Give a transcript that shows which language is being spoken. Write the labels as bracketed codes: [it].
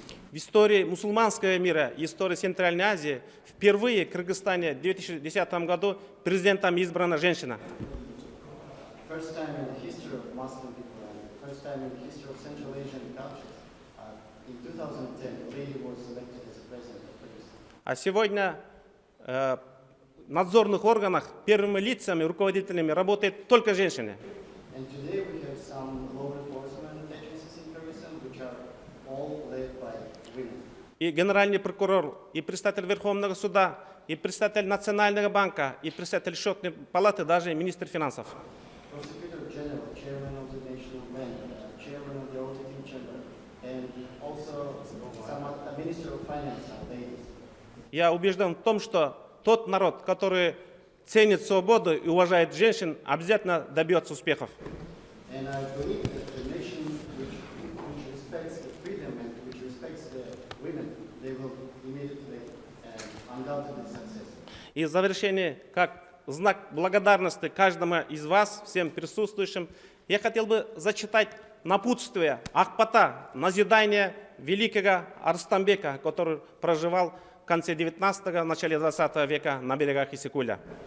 [ru] В истории мусульманского мира и истории Центральной Азии впервые в Кыргызстане в 2010 году президентом избрана женщина. [en] First time in the history of Muslim people and first time in the history of Central Asian countries, in 2010, a lady was elected as president of Kyrgyzstan. [ru] А сегодня в надзорных органах первыми лицами, руководителями работают только женщины. [en] And today we have some law enforcement agencies in Kyrgyzstan which are all led by women. [ru] И генеральный прокурор, и представитель Верховного суда, и представитель Национального банка, и представитель счетной палаты, даже министр финансов. [en] Prosecutor General, Chairman of the National Bank, Chairman of the Auditing Chamber, and also some Minister of Finance are ladies. [ru] Я убежден в том, что тот народ, который ценит свободу и уважает женщин, обязательно добьется успехов. [en] And I believe that the nation which respects the freedom and which respects the women, they will immediately and undoubtedly success. [ru] И в завершение, как знак благодарности каждому из вас, всем присутствующим, я хотел бы зачитать напутствие, ахпата, назидание великого Арыстанбека, который проживал в конце 19-го, начале 20 века на берегах Иссыкуля.